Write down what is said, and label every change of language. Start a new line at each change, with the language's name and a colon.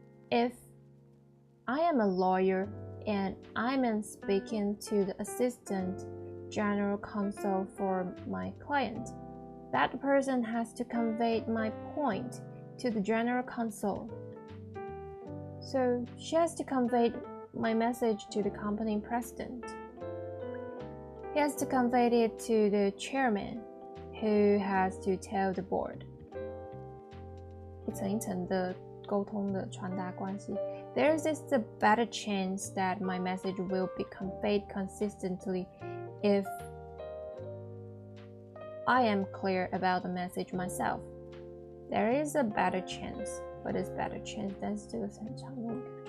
English: If I am a lawyer and I'm speaking to the assistant general counsel for my client, that person has to convey my point to the general counsel. So she has to convey my message to the company president. He has to convey it to the chairman, who has to tell the board.
Chinese: 一层一层的沟通的传达关系。
English: There is a better chance that my message will be conveyed consistently if I am clear about the message myself. There is a better chance. What is better chance?
Chinese: 但是这个是很常用的。